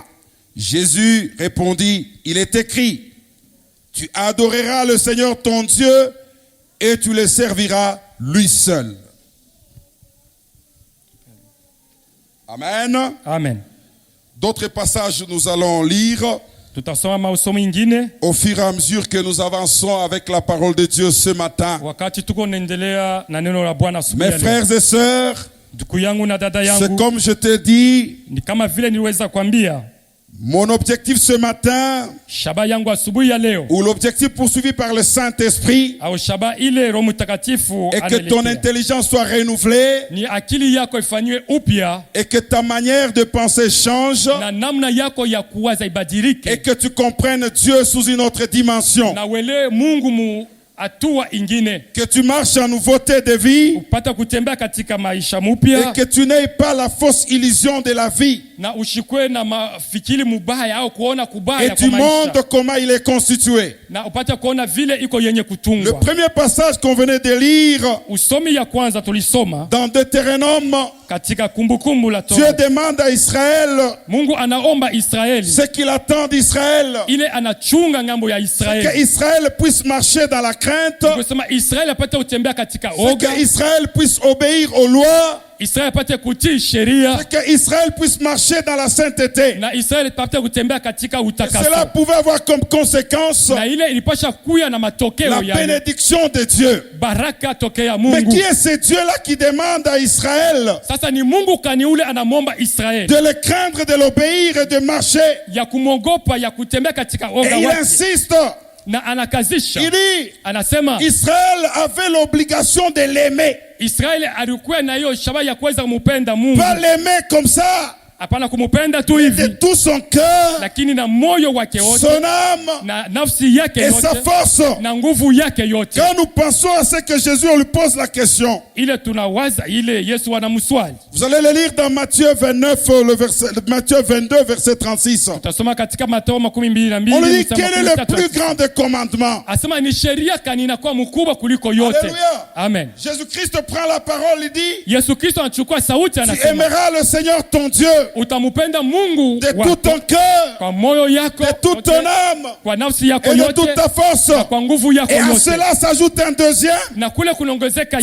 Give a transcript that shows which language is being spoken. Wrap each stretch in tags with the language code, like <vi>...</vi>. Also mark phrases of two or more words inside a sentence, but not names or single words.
<fr>Jésus répondit: il est écrit, tu adoreras le Seigneur ton Dieu et tu le serviras lui seul. Amen. Amen. D'autres passages nous allons lire</fr> <sw>Tutasoma masomo ingine</sw> <fr>au fur et à mesure que nous avançons avec la parole de Dieu ce matin.</fr> <sw>wakati tuko naendelea na neno la Bwana asubuhi.</sw> <fr>Mes frères et sœurs,</fr> <sw>Ndugu yangu na dada</sw> <fr>c'est</fr> <sw>yangu,</sw> <fr>comme je te dis,</fr> <sw>ni kama vile niliweza kuambia,</sw> <fr>mon objectif ce matin,</fr> <sw>shaba yangu asubuhi ya leo,</sw> <fr>ou l'objectif poursuivi par le Saint-Esprit,</fr> <sw>au shaba ile Roho Mtakatifu</sw> <fr>est que ton intelligence soit renouvelée,</fr> <sw>ni akili yako ifanywe upya,</sw> <fr>et que ta manière de penser change,</fr> <sw>na namna yako ya kuwaza ibadilike,</sw> <fr>et que tu comprennes Dieu sous une autre dimension.</fr> <sw>na wele Mungu mu hatua ingine,</sw> <fr>que tu marches en nouveauté de vie</fr> <sw>upata kutembea katika maisha</sw> <fr>et</fr> <sw>mupya,</sw> <fr>que tu n'aies pas la fausse illusion de la vie.</fr> <sw>na ushikwe na mafikiri mubaya au kuona kubaya</sw> <fr>Et</fr> <sw>kwa</sw> <fr>tu</fr> <sw>maisha,</sw> <fr>montres comment il est constitué.</fr> <sw>na upata kuona vile iko yenye</sw> <fr>Le</fr> <sw>kutungwa.</sw> <fr>premier passage qu'on venait de lire</fr> <sw>Usomi ya kwanza tulisoma</sw> <fr>dans Deutéronome,</fr> <sw>katika Kumbukumbu la</sw> <fr>Dieu</fr> <sw>Torah.</sw> <fr>demande à Israël</fr> <sw>Mungu anaomba Israeli,</sw> <fr>ce qu'il attend d'Israël,</fr> <sw>ile anachunga ngambo ya Israeli,</sw> <fr>qu'Israël puisse marcher dans la crainte,</fr> <sw>kusema Israeli apate kutembea katika</sw> <fr>c'est</fr> <sw>oga,</sw> <fr>qu'Israël puisse obéir aux lois,</fr> <sw>Israeli apate kutii sheria,</sw> <fr>c'est qu'Israël puisse marcher dans la sainteté.</fr> <sw>na Israeli apate kutembea katika</sw> <fr>Et</fr> <sw>utakaso.</sw> <fr>cela pouvait avoir comme conséquence</fr> <sw>Na ile ilipasha kuya na matokeo</sw> <fr>la</fr> <sw>ya</sw> <fr>bénédiction de Dieu.</fr> <sw>baraka tokea</sw> <fr>Mais</fr> <sw>Mungu.</sw> <fr>qui est ce Dieu-là qui demande à Israël</fr> <sw>Sasa ni Mungu kani ule anamwomba Israeli</sw> <fr>de le craindre, de l'obéir et de marcher?</fr> <sw>ya kumwogopa, ya kutembea katika</sw> <fr>Et</fr> <sw>oga</sw> <fr>il</fr> <sw>wake,</sw> <fr>insiste,</fr> <sw>na anakazisha,</sw> <fr>il dit,</fr> <sw>anasema</sw> <fr>Israël avait l'obligation de l'aimer.</fr> <sw>Israeli alikuwa na hiyo shabaha ya kuweza kumupenda Mungu,</sw> <fr>Pas l'aimer comme ça,</fr> <sw>hapana kumupenda tu</sw> <fr>de</fr> <sw>hivi,</sw> <fr>tout son cœur,</fr> <sw>lakini na moyo wake wote,</sw> <fr>son âme</fr> <sw>na nafsi yake</sw> <fr>et sa</fr> <sw>yote,</sw> <fr>force.</fr> <sw>na nguvu yake yote.</sw> <fr>Quand nous pensons à ce que Jésus, on lui pose la question.</fr> <sw>Ile tunawaza ile Yesu anamswali,</sw> <fr>Vous allez le lire dans Matthieu 29, Matthieu 22, verset 36.</fr> <sw>tutasoma katika Mathayo 22</sw> <fr>On lui dit,</fr> <sw>mstari</sw> <fr>quel est le plus grand des commandements?</fr> <sw>asema ni sheria kani inakuwa mkubwa kuliko yote.</sw> <fr>Alléluia. Amen. Jésus-Christ prend la parole, il dit,</fr> <sw>Yesu Kristo anachukua sauti,</sw> <fr>tu</fr> <sw>anasema</sw> <fr>aimeras le Seigneur ton Dieu</fr> <sw>utamupenda Mungu</sw> <fr>de tout</fr> <sw>wako</sw> <fr>ton cœur,</fr> <sw>kwa moyo yako</sw> <fr>de toute ton</fr> <sw>yote,</sw> <fr>âme</fr> <sw>kwa nafsi yako</sw> <fr>et de</fr> <sw>yote,</sw> <fr>toute ta force.</fr> <sw>na kwa nguvu yako</sw> <fr>Et à</fr> <sw>yote,</sw> <fr>cela s'ajoute un deuxième,</fr> <sw>na kule kunaongezeka</sw>